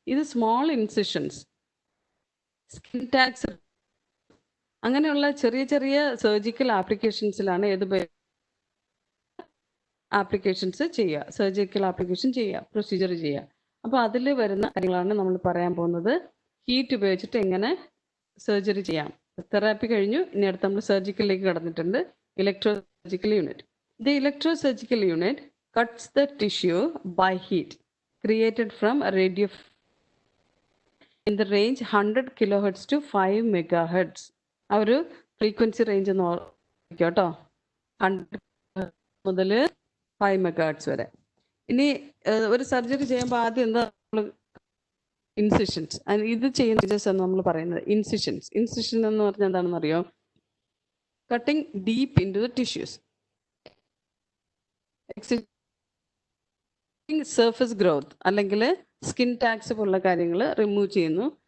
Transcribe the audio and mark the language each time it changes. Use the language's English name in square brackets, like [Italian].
[Malayalam] ഇത് small incisions, skin tax, അങ്ങനെയുള്ള ചെറിയ ചെറിയ സർജിക്കൽ ആപ്ലിക്കേഷൻസിലാണ് ഏത് ആപ്ലിക്കേഷൻസ് ചെയ്യുക, സർജിക്കൽ ആപ്ലിക്കേഷൻ ചെയ്യുക, പ്രൊസീജിയർ ചെയ്യുക. അപ്പോൾ അതിൽ വരുന്ന കാര്യങ്ങളാണ് നമ്മൾ പറയാൻ പോകുന്നത്. ഹീറ്റ് ഉപയോഗിച്ചിട്ട് എങ്ങനെ സർജറി ചെയ്യാം. തെറാപ്പി കഴിഞ്ഞു, ഇനി അടുത്ത് നമ്മൾ സർജിക്കലിലേക്ക് കടന്നിട്ടുണ്ട്. Electro surgical unit. [English] The electro surgical unit cuts the tissue by heat created from a radio in the range 100 kilohertz to 5 megahertz. [Malayalam] ആ ഒരു ഫ്രീക്വൻസി റേഞ്ച് എന്ന് കേട്ടോ, 100 മുതൽ 5 മെഗാഹെർട്സ് വരെ. ഇനി ഒരു സർജറി ചെയ്യുമ്പോൾ ആദ്യം എന്താ നമ്മൾ ഇൻസിഷൻസ്, ഇത് ചെയ്യുന്ന എന്ന് നമ്മൾ പറയുന്നത് ഇൻസിഷൻസ്. ഇൻസിഷൻ എന്ന് പറഞ്ഞാൽ എന്താണെന്ന് അറിയോ? [English] cutting deep into the tissues, [Malayalam] surface growth അല്ലെങ്കിൽ സ്കിൻ ടാക്സ് പോലുള്ള കാര്യങ്ങൾ റിമൂവ് ചെയ്യുന്നു.